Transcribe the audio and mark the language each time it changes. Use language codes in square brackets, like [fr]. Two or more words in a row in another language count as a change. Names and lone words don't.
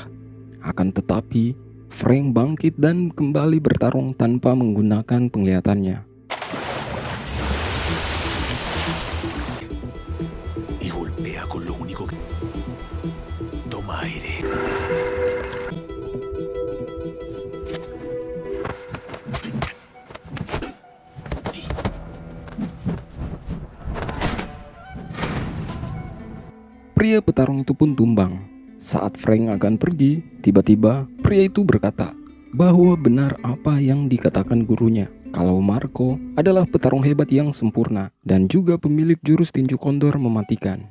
[id] Akan tetapi, Frank bangkit dan kembali bertarung tanpa menggunakan penglihatannya. [es] Y golpea con lo único que... Toma aire. [id] Pria petarung itu pun tumbang. Saat Frank akan pergi, tiba-tiba pria itu berkata bahwa benar apa yang dikatakan gurunya, kalau Marco adalah petarung hebat yang sempurna dan juga pemilik jurus tinju kondor mematikan.